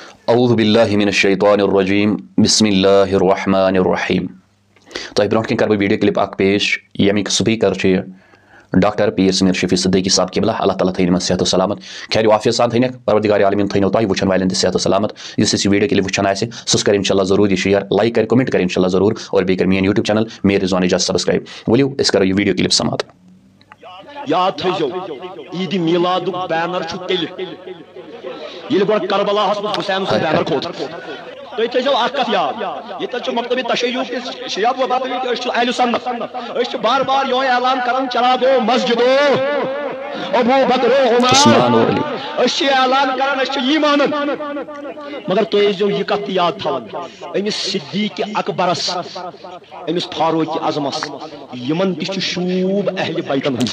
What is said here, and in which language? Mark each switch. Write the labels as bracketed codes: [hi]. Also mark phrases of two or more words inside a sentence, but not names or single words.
[ar] اعوذ باللہ من الشیطان الرجیم بسم اللہ الرحمن الرحیم [ks] تہ برونٹ کن کر بہ [en] video clip [ks] اک پیش یمیک سپیکر چھ ڈاکٹر پیر سمیر شفیع صدیقی صاحب قبلہ اللہ تعالیٰ تھین صحت و سلامت خیر و عافیت سان تھینک پروردگار عالمین تھینو تہ وچھن والن تہ صحت و سلامت اس [en] video clip [ks] وچھن آسہ سس کر انشاءاللہ ضرور یہ [en] share like [ks] کر کمنٹ کر انشاءاللہ ضرور اور بیٚیہِ کر میون [en] YouTube channel [ks] میر رضوان اعجاز سبسکرائب ؤلِو أسۍ کرو یہ [en] video clip [ks] سماعت یاد تھٲیزیو عید میلادُک بینر چھُ تیٚلہِ ییٚلہِ گۄڈٕ کربلاہس منٛز حُسین سُنٛد بینر کھوٚت تُہۍ تھٲیزیو اکھ کتھ یاد ییٚتٮ۪ن چھُ مکتبِ تشیع کِس شیعہ أسۍ چھِ اہلِ سنت أسۍ چھِ بار بار یہوے اعلان کران چراغو مسجدو ابو بکر عمر أسۍ چھِ اعلان کران أسۍ چھِ یی مانان مگر تُہۍ ٲسۍزیو یہِ کتھ تہِ یاد تھاوان أمِس صدیٖق اکبرس أمِس فاروق اعظمس یِمن تہِ چھُ شوٗب اہلِ بیتن ہُنٛد